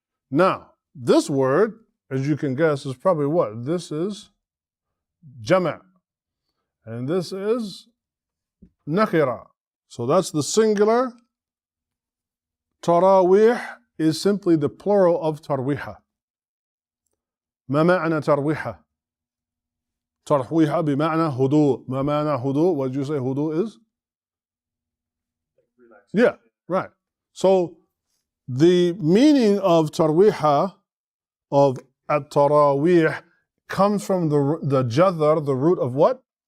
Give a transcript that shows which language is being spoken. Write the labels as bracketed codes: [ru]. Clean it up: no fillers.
[en] Now, this word, as you can guess, is probably what? This is jama'. And this is nakira. So that's the singular. Tarawih is simply the plural of tarwiha. [ar] ما معنى ترويحة؟ ترويحة بمعنى هدوء. ما معنى هدوء? [en] What did you say هدوء is? Yeah, right. So the meaning of tarwiha, of at-tarawih, comes from the jadhar, the root of what?